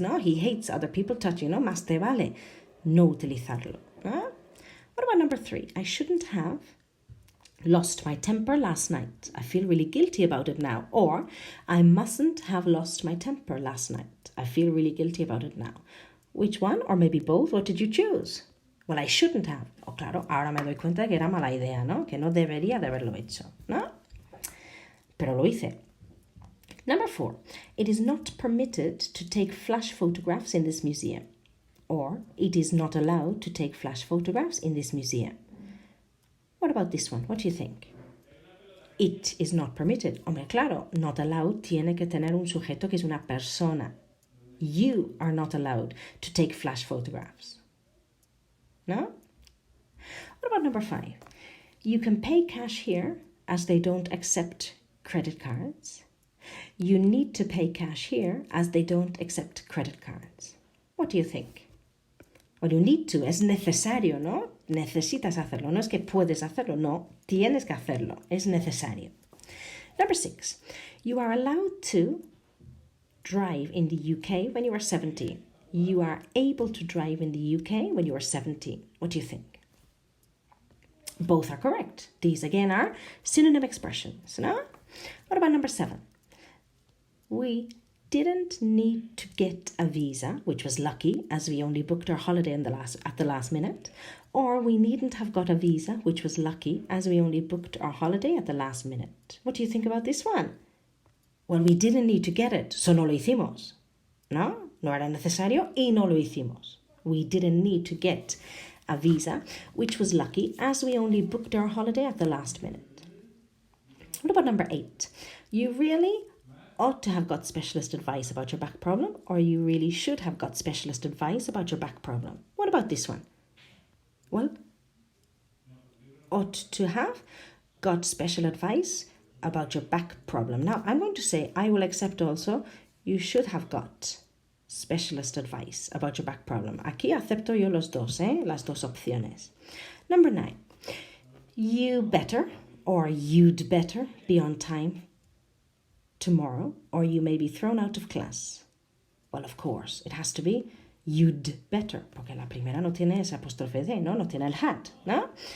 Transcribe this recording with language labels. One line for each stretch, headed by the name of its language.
English: No, he hates other people touching. No,
Spanish: más te vale no utilizarlo.
English: What about number 3? I shouldn't have Lost my temper last night. I feel really guilty about it now. Or I mustn't have lost my temper last night. I feel really guilty about it now. Which one? Or maybe both? What did you choose? Well, I shouldn't have.
Spanish: Oh, claro, ahora me doy cuenta de que era mala idea, ¿no? Que no debería de haberlo hecho, ¿no? Pero lo hice.
English: Number 4. It is not permitted to take flash photographs in this museum. Or it is not allowed to take flash photographs in this museum. What about this one? What do you think? It is not permitted.
Spanish: Hombre, claro,
English: not allowed
Spanish: tiene que tener un sujeto que es una persona.
English: You are not allowed to take flash photographs. No? What about number 5? You can pay cash here as they don't accept credit cards. You need to pay cash here as they don't accept credit cards. What do you think? Well, you need to,
Spanish: es necesario, ¿no? Necesitas hacerlo, no es que puedes hacerlo, no, tienes que hacerlo, es necesario.
English: Number 6, you are allowed to drive in the UK when you are 17. You are able to drive in the UK when you are 17. What do you think? Both are correct. These again are synonym expressions, no? What about number 7? We didn't need to get a visa, which was lucky as we only booked our holiday at the last minute. Or we needn't have got a visa, which was lucky as we only booked our holiday at the last minute. What do you think about this one? Well, we didn't need to get it, so
Spanish: no lo hicimos. No, no era necesario y no lo hicimos.
English: We didn't need to get a visa, which was lucky as we only booked our holiday at the last minute. What about number 8? You really ought to have got specialist advice about your back problem, or you really should have got specialist advice about your back problem. What about this one? Well, ought to have got special advice about your back problem. Now, I'm going to say, I will accept also, you should have got specialist advice about your back problem.
Spanish: Aquí acepto yo los dos, las dos opciones.
English: Number 9, you better or you'd better be on time tomorrow, or you may be thrown out of class. Well, of course, it has to be you'd better,
Spanish: porque la primera no tiene ese apóstrofe de, no tiene el had, no?